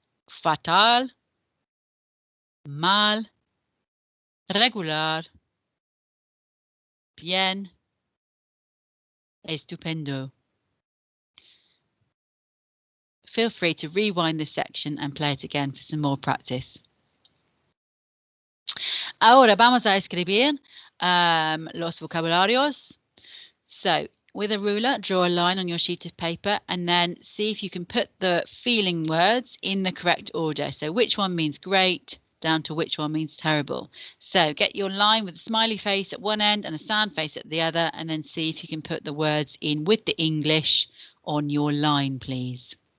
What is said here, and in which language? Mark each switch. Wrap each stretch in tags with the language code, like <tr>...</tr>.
<es>Fatal, mal, regular, bien, estupendo.</es> <en>Feel free to rewind this section and play it again for some more practice.</en> <es>Ahora vamos a escribir los vocabularios.</es> <en>So, with a ruler, draw a line on your sheet of paper and then see if you can put the feeling words in the correct order. So, which one means great down to which one means terrible. So, get your line with a smiley face at one end and a sad face at the other, and then see if you can put the words in with the English on your line, please.</en>